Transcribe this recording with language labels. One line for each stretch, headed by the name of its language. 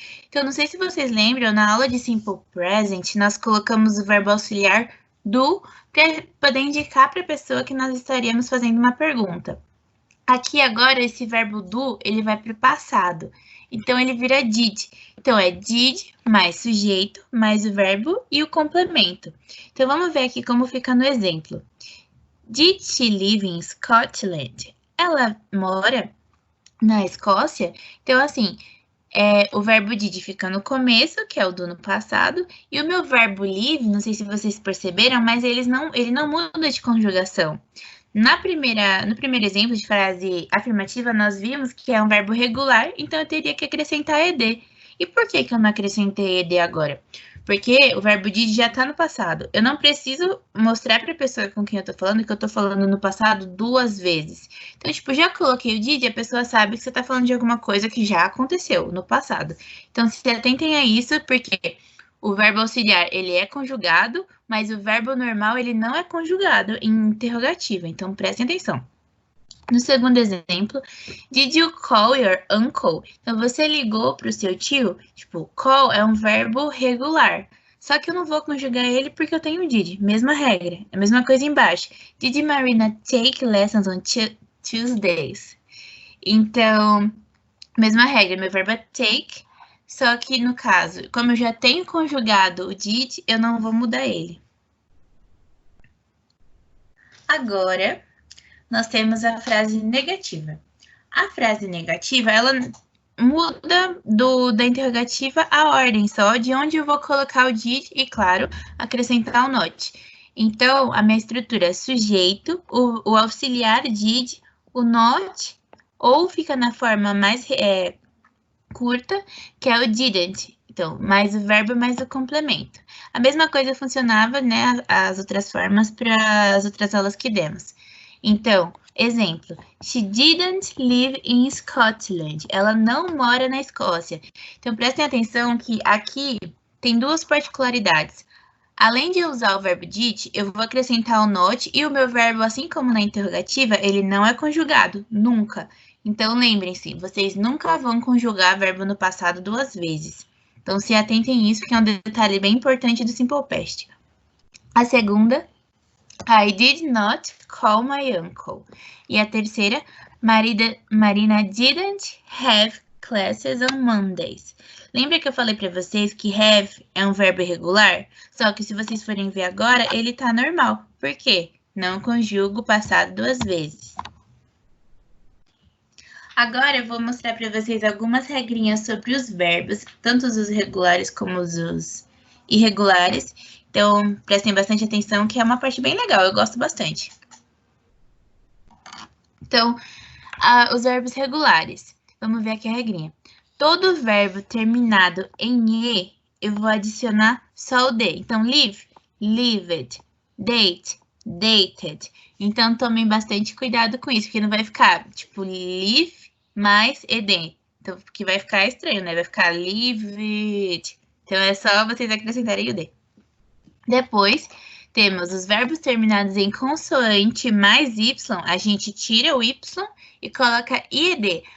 Portuguese: Então, não sei se vocês lembram, na aula de Simple Present, nós colocamos o verbo auxiliar do para poder indicar para a pessoa que nós estaríamos fazendo uma pergunta. Aqui agora, esse verbo do, ele vai para o passado. Então, ele vira did. Então, é did mais sujeito, mais o verbo e o complemento. Então, vamos ver aqui como fica no exemplo.
English: Did she live in Scotland?
Portuguese: Ela mora na Escócia? Então, assim, o verbo did fica no começo, que é o do no passado, e o meu verbo live, não sei se vocês perceberam, mas ele não muda de conjugação. No primeiro exemplo de frase afirmativa, nós vimos que é um verbo regular, então eu teria que acrescentar ed. E por que eu não acrescentei ed agora? Porque o verbo did já está no passado. Eu não preciso mostrar para a pessoa com quem eu estou falando que eu estou falando no passado 2 vezes. Então, tipo, já coloquei o did, a pessoa sabe que você está falando de alguma coisa que já aconteceu no passado. Então, se atentem a isso, porque o verbo auxiliar, ele é conjugado, mas o verbo normal, ele não é conjugado em interrogativa. Então, prestem atenção. No segundo exemplo,
English: did you call your uncle?
Portuguese: Então, você ligou para o seu tio? Tipo, call é um verbo regular. Só que eu não vou conjugar ele porque eu tenho did. Mesma regra. A mesma coisa embaixo.
English: Did Marina take lessons on Tuesdays?
Portuguese: Então, mesma regra. Meu verbo é take. Só que no caso, como eu já tenho conjugado o did, eu não vou mudar ele. Agora, nós temos a frase negativa. A frase negativa, ela muda da interrogativa a ordem só, de onde eu vou colocar o did e, claro, acrescentar o not. Então, a minha estrutura é sujeito, o auxiliar did, o not, ou fica na forma mais curta, que é o didn't. Então, mais o verbo, mais o complemento. A mesma coisa funcionava, né, as outras formas para as outras aulas que demos. Então, exemplo,
English: she didn't live in Scotland.
Portuguese: Ela não mora na Escócia. Então, prestem atenção que aqui tem duas particularidades. Além de usar o verbo did, eu vou acrescentar o not e o meu verbo, assim como na interrogativa, ele não é conjugado, nunca. Então, lembrem-se, vocês nunca vão conjugar verbo no passado duas vezes. Então, se atentem nisso, que é um detalhe bem importante do Simple Past. A segunda,
English: I did not call my uncle.
Portuguese: E a terceira,
English: Marina didn't have classes on Mondays.
Portuguese: Lembra que eu falei para vocês que have é um verbo irregular? Só que se vocês forem ver agora, ele tá normal. Por quê? Não conjugo o passado duas vezes. Agora eu vou mostrar para vocês algumas regrinhas sobre os verbos, tanto os regulares como os irregulares. Então, prestem bastante atenção, que é uma parte bem legal, eu gosto bastante. Então, os verbos regulares. Vamos ver aqui a regrinha. Todo verbo terminado em E, eu vou adicionar só o D. Então, live, lived, date, dated. Então, tomem bastante cuidado com isso, porque não vai ficar, tipo, live mais ed. Então, porque vai ficar estranho, né? Vai ficar lived. Então, é só vocês acrescentarem o D. Depois, temos os verbos terminados em consoante mais Y, a gente tira o Y e coloca IED.